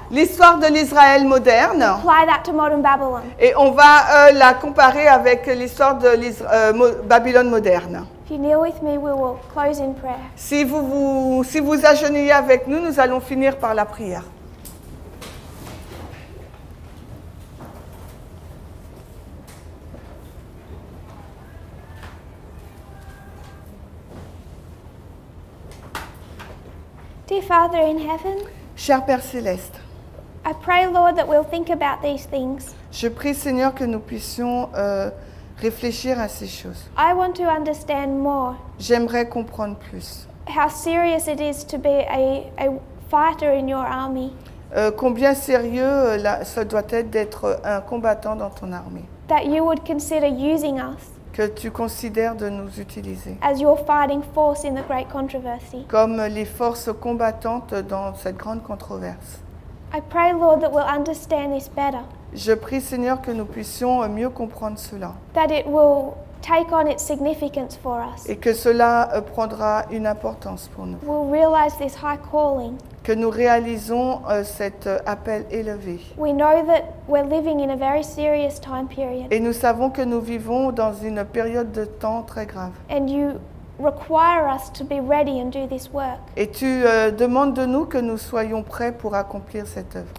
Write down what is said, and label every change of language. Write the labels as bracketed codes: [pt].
[fr] l'histoire de l'Israël moderne, [en] apply that to modern Babylon. [fr] et on va la comparer avec l'histoire de Babylone moderne. [en] If you kneel with me, we will close in prayer. [fr] Si vous agenouillez avec nous, nous allons finir par la prière. [en] Dear Father in heaven, [fr] Cher Père Céleste, [en] I pray, Lord, that we'll think about these things. [fr] je prie Seigneur que nous puissions réfléchir à ces choses. [en] I want to understand more [fr] J'aimerais comprendre plus. [en] how serious it is to be a fighter in your army, [fr] Combien sérieux ça doit être d'être un combattant dans ton armée. [en] that you would consider using us [fr] Que tu considères de nous utiliser [en] as your fighting force in the great controversy. [fr] comme les forces combattantes dans cette grande controverse. [en] I pray, Lord, that we'll understand this better, [fr] Je prie Seigneur que nous puissions mieux comprendre cela [en] that it will take on its significance for us. [fr] et que cela prendra une importance pour nous. [en] We'll realize this high calling. [fr] Que nous réalisons cet appel élevé. [en] We know that we're living in a very serious time period, [fr] Et nous savons que nous vivons dans une période de temps très grave. [en] and you require us to be ready and do this work. [fr] Et tu demandes de nous que nous soyons prêts pour accomplir cette œuvre.